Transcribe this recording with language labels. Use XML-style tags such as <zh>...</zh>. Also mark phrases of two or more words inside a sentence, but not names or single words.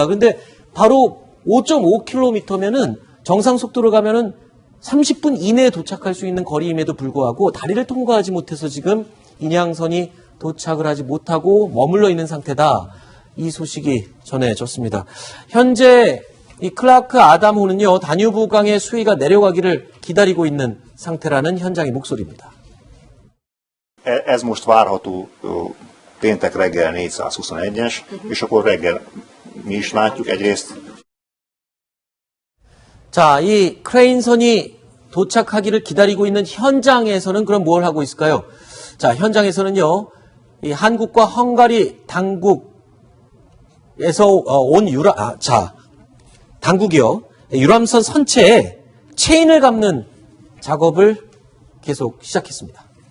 <ko>근데 바로 5.5km면은 정상 속도로 가면은 30분 이내에 도착할 수 있는 거리임에도 불구하고 다리를 통과하지 못해서 지금 인양선이 도착을 하지 못하고 머물러 있는 상태다. 이 소식이 전해졌습니다. 현재 이 클라크 아담호는요, 다뉴브강의 수위가 내려가기를 기다리고 있는 상태라는 현장의 목소리입니다.</ko> <hu>Ez most várható péntek reggel 421-es, és akkor reggel mi is látjuk egyrészt.</hu> <ko>자, 이 크레인선이 도착하기를 기다리고 있는 현장에서는 그럼 뭘 하고 있을까요? 자, 현장에서는요, 이 한국과 헝가리 당국에서 온 당국이요, 유람선 선체에 체인을 감는 작업을 계속 시작했습니다.</ko>